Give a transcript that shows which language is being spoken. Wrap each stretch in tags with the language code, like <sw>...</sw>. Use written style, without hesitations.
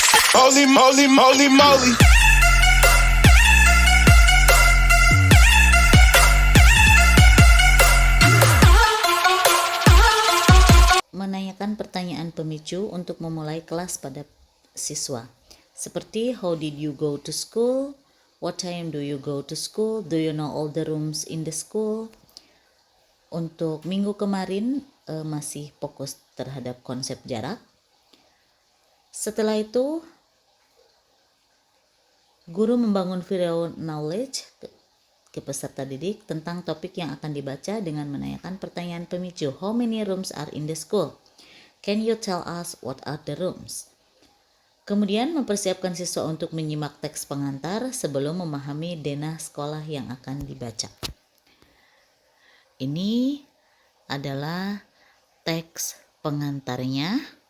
<en>Holy moly, moly, moly.</en> <id>Menanyakan pertanyaan pemicu untuk memulai kelas pada siswa.</id> <en>Seperti how did you go to school? What time do you go to school? Do you know all the rooms in the school?</en> <id>Untuk minggu kemarin masih fokus terhadap konsep jarak. Setelah itu guru membangun video knowledge ke peserta didik tentang topik yang akan dibaca dengan menanyakan pertanyaan pemicu.</id> <en>How many rooms are in the school? Can you tell us what are the rooms?</en> <id>Kemudian mempersiapkan siswa untuk menyimak teks pengantar sebelum memahami denah sekolah yang akan dibaca. Ini adalah teks pengantarnya.</id>